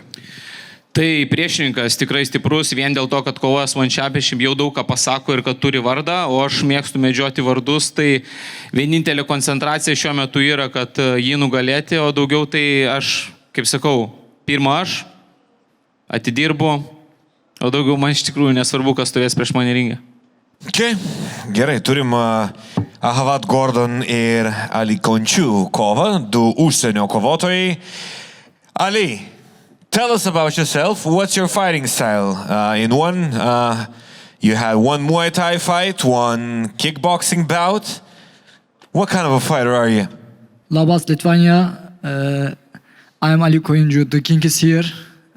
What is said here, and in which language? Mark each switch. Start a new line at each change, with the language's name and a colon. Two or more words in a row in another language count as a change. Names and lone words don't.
Lithuanian: Tai priešininkas tikrai stiprus vien dėl to, kad kovojas One Championship jau daug ką pasako ir kad turi vardą, o aš mėgstu medžioti vardus, tai vienintelė koncentracija šiuo metu yra, kad jį nugalėti, o daugiau tai aš, kaip sakau, pirmą aš atidirbu, o daugiau man iš tikrųjų nesvarbu, kas stovės prieš mane ringę. Okay. Gerai, turim Ahavat Gordon ir Ali Končiu kovą, 2 užsienio kovotojai.
English: Ali, tell us about yourself. What's your fighting style? In one, you had one Muay Thai fight, one kickboxing bout. What kind of a fighter are you? Labas, Lithuania. I'm Ali Koinju. The king is here.